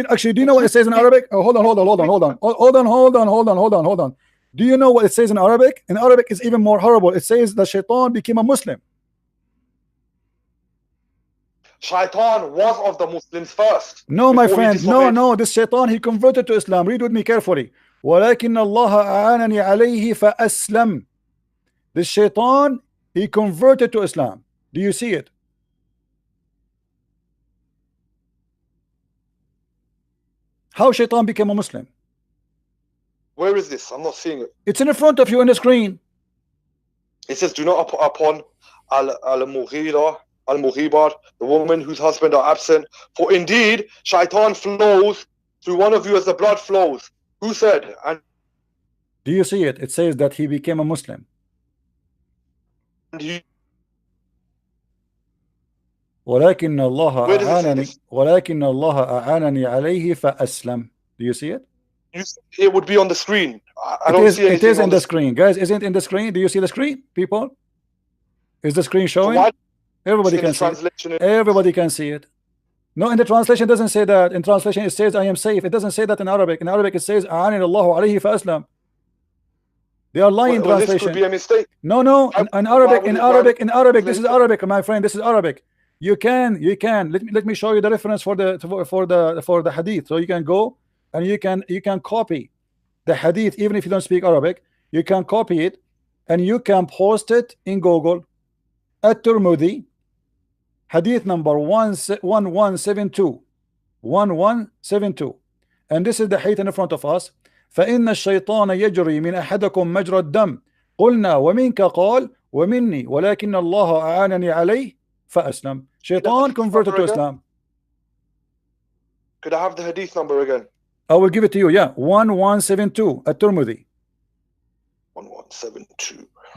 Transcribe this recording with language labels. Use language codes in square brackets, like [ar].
[en] Actually, do you know what it says in Arabic? Oh, hold on. Do you know what it says in Arabic? In Arabic, it's even more horrible. It says that shaitan became a Muslim. Shaitan was of the Muslims first. No, my before he friend. disobeyed. No. This shaitan, he converted to Islam. Read with me carefully. [ar] ولكن الله أعانني عليه فأسلم. [en] This shaitan, he converted to Islam. Do you see it? How shaitan became a Muslim? Where is this? I'm not seeing it. It's in front of you on the screen. It says, do not upon al-Mughibar, the woman whose husband are absent. For indeed, shaitan flows through one of you as the blood flows. Who said? And do you see it? It says that he became a Muslim. [ar] ولكن الله أعانني عليه فأسلم. [en] Do you see it? It would be on the screen. I don't see anything. It is on the screen, guys. Isn't it in the screen? Do you see the screen, people? Is the screen showing? So everybody can see it. Everybody can see it. No, in the translation it doesn't say that. In translation it says I am safe. It doesn't say that in Arabic. In Arabic it says [ar] أعانني الله عليه فأسلم. [en] They are lying translation. This could be a mistake. No. In Arabic. This is Arabic, my friend. This is Arabic. You can. Let me show you the reference for the hadith. So you can go and you can copy the hadith even if you don't speak Arabic. You can copy it and you can post it in Google. At-Tirmidhi, hadith number 1172. 1172. And this is the hadith in front of us. [ar] فإن الشيطان يجري من أحدكم مجرى الدم قلنا ومنك قال ومني ولكن الله أعانني عليه فأسلم. [en] Shaitan converted to Islam. Could I have the hadith number again? I will give it to you. Yeah, 1172 At-Tirmidhi. 1172.